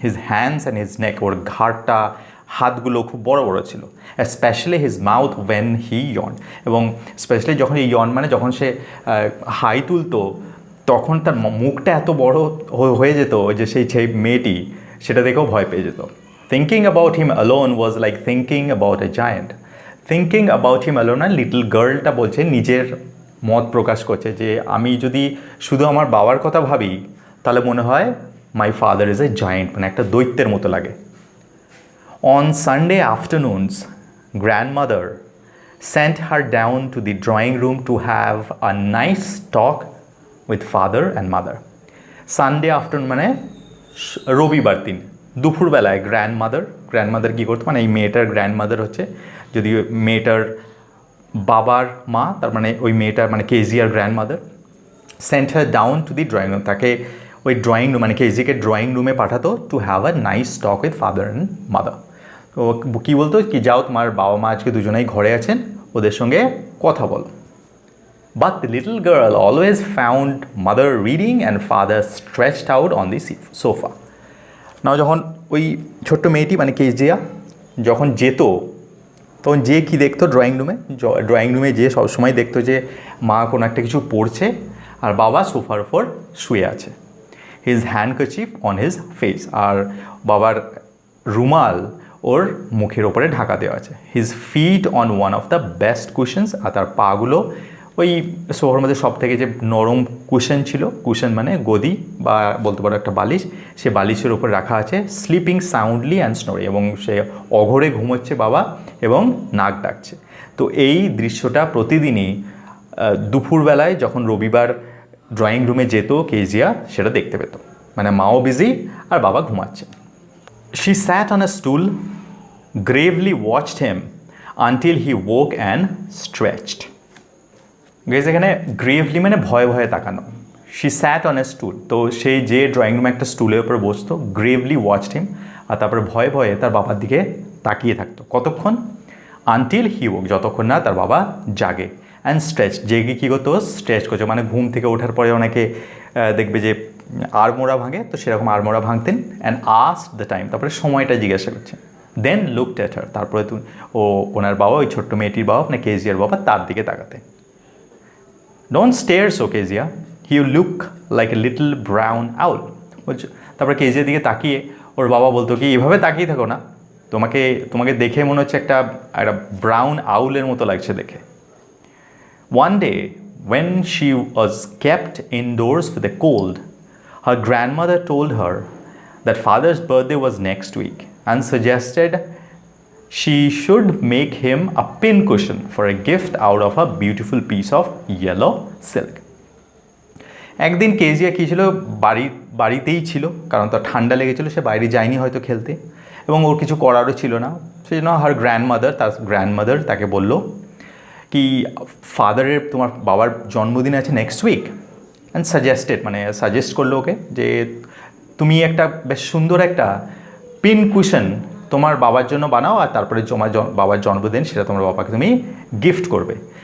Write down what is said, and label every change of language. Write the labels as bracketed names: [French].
[English] his hands and his neck, [Bangla] ওর ঘাড়টা হাতগুলো খুব বড় বড় ছিল। [English] specially his mouth when he yawn, [Bangla] এবং স্পেশালি যখন এই ইয়ন মানে যখন সে হাই তুলতো তখন তার মুখটা এত বড় হয়ে যেত যে সেই মেয়েটি সেটা দেখেও ভয় পেয়ে যেত। [English] Thinking about him alone was like thinking about a giant. Thinking about him alone, [Bangla] আর little গার্লটা বলছে, নিজের মত প্রকাশ করছে যে আমি যদি শুধু আমার বাবার কথা ভাবি তাহলে মনে হয় [English] my father is a giant, [Bangla] মানে একটা দৈত্যের মতো লাগে। [English] On Sunday afternoons, grandmother sent her down to the drawing room to have a nice talk with father and mother. Sunday afternoon [Bangla] মানে রবিবার দিন দুপুরবেলায় গ্র্যান্ডমাদার কী করতো, মানে এই মেয়েটার গ্র্যান্ডমাদার হচ্ছে যদি মেয়েটার বাবার মা, তার মানে ওই মেয়েটার মানে কেজিয়ার grandmother, [English] sent her down to the drawing room, [Bangla] তাকে ওই ড্রয়িং রুম মানে কেজিকে ড্রয়িং রুমে পাঠাতো [English] To have a nice talk with father and mother. [Bangla] তো কী বলতো কি যাও তোমার বাবা মা আজকে দুজনেই ঘরে আছেন, ওদের সঙ্গে কথা বলো। [English] But the little girl always found mother reading and father stretched out on the sofa. [Bangla] নাও যখন ওই ছোট্ট মেয়েটি মানে কেজিয়া যখন যেত তখন যে কী দেখতো ড্রয়িং রুমে যে সবসময় দেখতো যে মা কোনো একটা কিছু পড়ছে আর বাবা সোফার উপর শুয়ে আছে। [English] his handkerchief on his face, [Bangla] আর বাবার রুমাল ওর মুখের ওপরে ঢাকা দেওয়া আছে। [English] his feet on one of the best cushions, [Bangla] আর তার পাগুলো ওই সোফার মধ্যে সব থেকে যে নরম কুশন ছিল, কুশন মানে গদি বা বলতে পারো একটা বালিশ, সে বালিশের উপর রাখা আছে। [English] sleeping soundly and snoring, [Bangla] এবং সে অঘরে ঘুমোচ্ছে বাবা এবং নাক ডাকছে। তো এই দৃশ্যটা প্রতিদিনই দুপুরবেলায় যখন রবিবার ড্রয়িং রুমে যেত কেজিয়া সেটা দেখতে পেত, মানে মাও বিজি আর বাবা ঘুমাচ্ছে। [English] She sat on a stool, gravely watched him until he woke and stretched. [Bangla] Guys এখানে গ্রেভলি মানে ভয়ে ভয়ে তাকানো। [English] she sat on a stool, [Bangla] তো সেই যে ড্রয়িং রুমে একটা স্টুলের উপর বসতো, [English] gravely watched him, [Bangla] আর তারপরে ভয়ে ভয়ে তার বাবার দিকে তাকিয়ে থাকতো। কতক্ষণ? [English] until he woke, [Bangla] যতক্ষণ না তার বাবা জাগে। [English] and stretch, [Bangla] জেগে কী করতো, স্ট্রেচ করছে, মানে ঘুম থেকে ওঠার পরে অনেকে দেখবে যে আড়মোড়া ভাঙে, তো সেরকম আড়মোড়া ভাঙতেন। [English] and asked the time, [Bangla] তারপরে সময়টা জিজ্ঞাসা করছে। [English] then looked at her, [Bangla] তারপরে ওনার বাবা, ওই ছোট্ট মেয়েটির বাবা মানে কেজিয়ার বাবা, তার দিকে তাকাতে। [English] Don't stare so, Kezia. You look like a little brown owl. [Bangla] তারপরে কেজিয়ার দিকে তাকিয়ে ওর বাবা বলতো কি এভাবে তাকিয়ে থাকো না, তোমাকে দেখে মনে হচ্ছে একটা ব্রাউন আউলের মতো লাগছে দেখে। [English] One day when she was kept indoors with a cold, her grandmother told her that father's birthday was next week and suggested she should make him a pin cushion for a gift out of a beautiful piece of yellow silk. [Bangla] একদিন Kezia কী ছিল, বাড়িতেই ছিল, কারণ তার ঠান্ডা লেগেছিলো, সে বাইরে যায়নি হয়তো খেলতে, এবং ওর কিছু করারও ছিল না। সেই জন্য তার গ্র্যান্ডমাদার তাকে বলল কি তোমার বাবার জন্মদিন আছে [English] next week, [Bangla] অ্যান্ড সাজেস্ট করলো ওকে যে তুমি একটা বেশ সুন্দর একটা পিন কুশন তোমার বাবার জন্য বানাও, আর তারপরে তোমার বাবার জন্মদিন সেটা তোমার বাবাকে তুমি গিফট করবে।